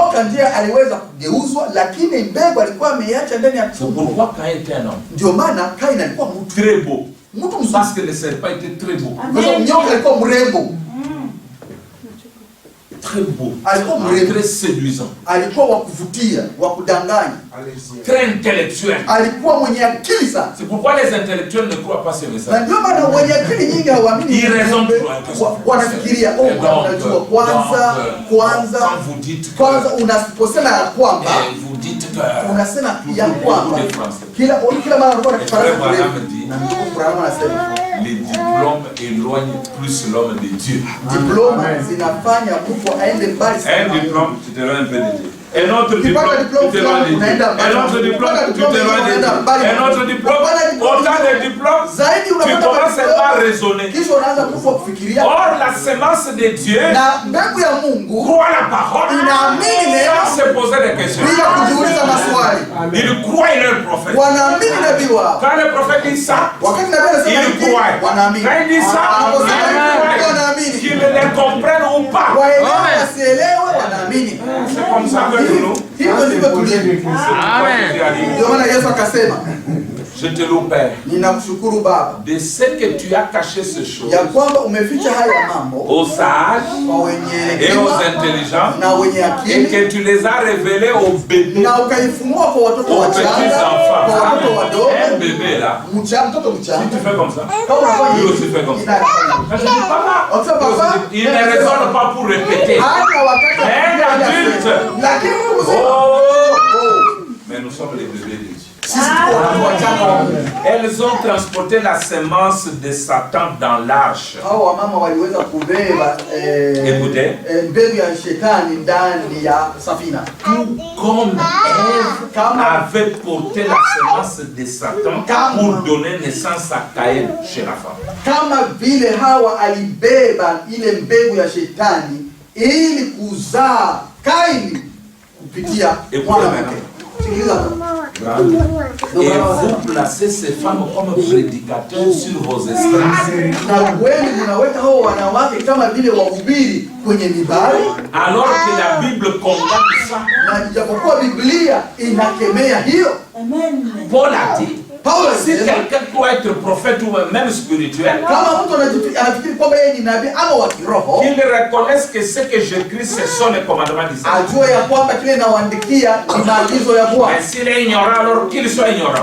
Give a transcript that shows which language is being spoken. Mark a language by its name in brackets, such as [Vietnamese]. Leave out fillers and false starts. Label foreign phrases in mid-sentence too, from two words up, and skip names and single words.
[Swahili] nyoka ndiye aliweza kugeuzwa, lakini mbegu alikuwa ameiacha ndani ya [French] C'est [Swahili] tumbo. [French] pourquoi Caïn était un homme [Swahili] Ndio maana Kaini alikuwa mtu [French] très beau. [Swahili] mzuri, [French] Parce que le serpent était très beau. [Swahili] kwa sababu nyoka alikuwa mrembo, [French] Très beau. [Swahili] alikuwa mrembo, [French] Très séduisant. [Swahili] alikuwa wa kuvutia, wa kudanganya, [French] Très intellectuel. [Swahili] alikuwa mwenye akili sana. [French] C'est pourquoi les intellectuels ne croient pas ce [Swahili] Na [French] message. [Swahili] ndio maana wenye akili nyingi hawaamini [French] Ils raisonnent [Swahili] ujumbe, [French] trop. [Swahili] wanafikiria [French] Et donc, [Swahili] unajua kwanza [French] quand vous dites que, [Swahili] unaposema ya kwamba [French] vous dites que [Swahili] unasema ya kwamba [French] beaucoup de Français, [Swahili] kila mara unakuwa na Kifaransa [French] Frère Branham [Swahili] kirefu. [French] dit, [Swahili] Na ndugu Branham anasema [French] les diplômes éloignent plus l'homme de Dieu. [Swahili] diploma zinafanya mtu aende mbali [French] Un [Swahili] sana. [French] diplôme, tu t'éloignes un peu de Dieu. Un autre [Swahili] Ukipata [French] diplôme, [Swahili] diploma [French] tu t'éloignes de [Swahili] fulani, [French] Dieu. [Swahili] unaenda mbali. [French] Un autre diplôme, [Swahili] Ukipata [French] tu [Swahili] diploma [French] t'éloignes de [Swahili] unaenda [French] Dieu. [Swahili] mbali. [French] Un autre diplôme, [Swahili] Ukipata diploma [French] autant de diplômes, [Swahili] zaidi [French] tu [Swahili] unapata [French] commences [Swahili] diploma, [French] à raisonner. [Swahili] kisha unaanza kufa kufikiria. [French] Or, la semence de Dieu [Swahili] Na mbegu ya Mungu [French] croit la parole [Swahili] inaamini neema [French] sans se poser des questions. [Swahili] bila kujiuliza maswali. [French] Il croit en leur prophète. [Swahili] Wanaamini nabii wao. [French] Quand le prophète dit ça, [Swahili] Wakati nabii anasema [French] il [Swahili] hiki, [French] croit. [Swahili] wanaamini. [French] Quand il dit ça, [Swahili] Anaposema [French] il [Swahili] hiki, [French] croit. [Swahili] wanaamini. [French] Qu'ils les comprennent ou pas. [Swahili] Waelewe wasielewe, wanaamini. [French] C'est comme ça que nous. [Swahili] Hivyo ndivyo tulivyo. [French] Amen. [Swahili] Ndio maana Yesu akasema, [French] Je te loue, Père, [Swahili] ninakushukuru Baba [French] de ce que tu as caché ces choses [Swahili] ya kwamba umeficha haya mambo [French] aux sages [Swahili] kwa wenye [French] et aux [Swahili] hekima [French] intelligents [Swahili] na wenye [French] et [Swahili] akili [French] que tu les as révélés aux bébés, [Swahili] na ukaifunua kwa watoto [French] aux [Swahili] wachanga, [French] petits [Swahili] kwa watoto [French] enfants. [Swahili] wadogo, [French] Un bébé là, [Swahili] mtoto [French] si [Swahili] mchanga. [French] tu fais comme ça, [Swahili] Kama unafanya [French] lui aussi [Swahili] hivi, [French] fait comme ça. [Swahili] inafanya. [French] Quand je dis papa, [Swahili] Wakisema papa, [French] il ne raisonne pas pour répéter. [Swahili] hata wakati [French] Un adulte. [Swahili] lakini mtu mzima, Oh! [French] Mais nous sommes les bébés de Dieu. [Swahili] sisi tuko watoto wachanga wa Mungu. [French] Elles ont transporté la semence de Satan dans l'arche. [Swahili] Hao wamama waliweza kubeba [French] Écoutez. [Swahili] mbegu ya shetani ndani ya safina. [French] Comme Ève avait porté la semence de Satan pour donner naissance à Caïn chez la femme. [Swahili] Kama vile Hawa alibeba ile mbegu ya shetani ili kuzaa Kaini kupitia mwanamke. Sikiliza. [French] Et vous placez ces femmes comme prédicateurs sur vos estrades. [Swahili] Na wewe unaweka hao wanawake kama vile wahubiri kwenye mibari, [French] Alors que la Bible condamne ça. [Swahili] na japokuwa Biblia inakemea hiyo. [French] Paul a dit, [Swahili] Paulo [French] si [Swahili] alisema, [French] quelqu'un doit être prophète ou même spirituel, [Swahili] kama mtu anafikiri kwamba yeye ni nabii ama wa kiroho, [French] qu'il reconnaisse que ce que j'écris, ce sont les commandements d'Israël. [Swahili] ajue ya kwamba kile nawaandikia ni maagizo ya Bwana. [French] Mais s'il est ignorant, alors qu'il soit ignorant.